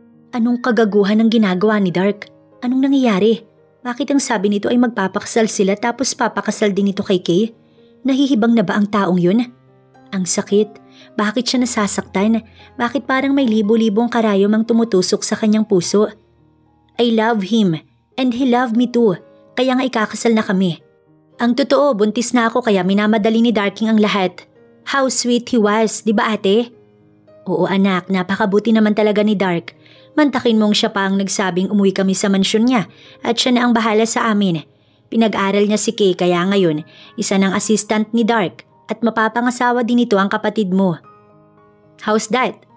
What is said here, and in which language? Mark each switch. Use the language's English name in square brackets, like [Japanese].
[Filipino] Anong kagaguhan ang ginagawa ni Dark? Anong nangyayari? Bakit ang sabi nito ay magpapakasal sila tapos papakasal din ito kay Kay? Nahihibang na ba ang taong yun? Ang sakit. Bakit siya nasasaktan? Bakit parang may libo-libong karayom ang tumutusok sa kanyang puso? [English] I love him and he loved me too. [Filipino] Kaya nga ikakasal na kami. Ang totoo, buntis na ako kaya minamadali ni Darking ang lahat. [English] How sweet he was, [Filipino] di ba ate? Oo anak, napakabuti naman talaga ni Dark. Mantakin mong siya pa ang nagsabing umuwi kami sa mansyon niya at siya na ang bahala sa amin. Pinag-aral niya si Kay kaya ngayon, isa ng assistant ni Dark at mapapangasawa din ito ang kapatid mo. [English] How's that?